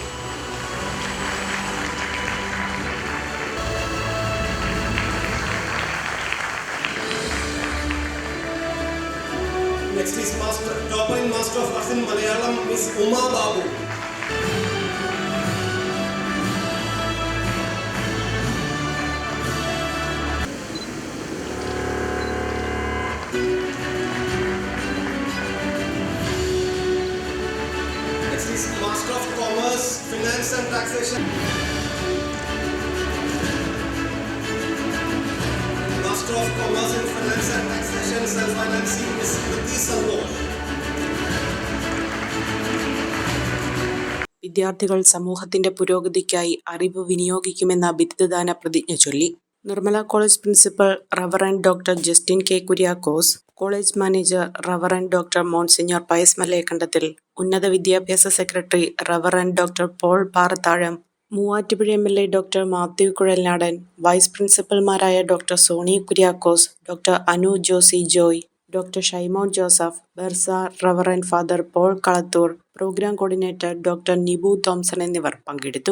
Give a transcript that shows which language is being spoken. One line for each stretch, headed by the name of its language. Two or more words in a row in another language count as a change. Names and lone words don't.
English: Next is topper in Master of Arts in Malayalam Miss Uma Babu. Master of Commerce, Finance and Taxation. Master of Commerce in Finance and Taxation, Self-Financing, Miss Kriti Salwar.
Malayalam: വിദ്യാർത്ഥികൾ സമൂഹത്തിന്റെ പുരോഗതിക്കായി അറിവ് വിനിയോഗിക്കുമെന്ന ബിരുദദാന പ്രതിജ്ഞ ചൊല്ലി. നിർമ്മല കോളേജ്
English: Principal Reverend Doctor
Malayalam: ജസ്റ്റിൻ K. കുര്യാക്കോസ്,
English: College Manager Reverend Doctor Monsignor
Malayalam: പയസ് മലയക്കണ്ടത്തിൽ, ഉന്നത വിദ്യാഭ്യാസ സെക്രട്ടറി
English: Reverend Doctor
Malayalam: പോൾ പാറത്താഴം, മൂവാറ്റുപുഴ
English: MLA Doctor
Malayalam: മാത്യു കുഴൽനാടൻ, വൈസ് പ്രിൻസിപ്പൽമാരായ ഡോക്ടർ സോണി കുര്യാക്കോസ്, ഡോക്ടർ അനു ജോസി ജോയ്, ഡോക്ടർ ഷൈമോൻ ജോസഫ്, ബെർസ
English: Reverend Father
Malayalam: പോൾ കളത്തൂർ,
English: Programme Coordinator Doctor
Malayalam: നിബു തോംസൺ എന്നിവർ പങ്കെടുത്തു.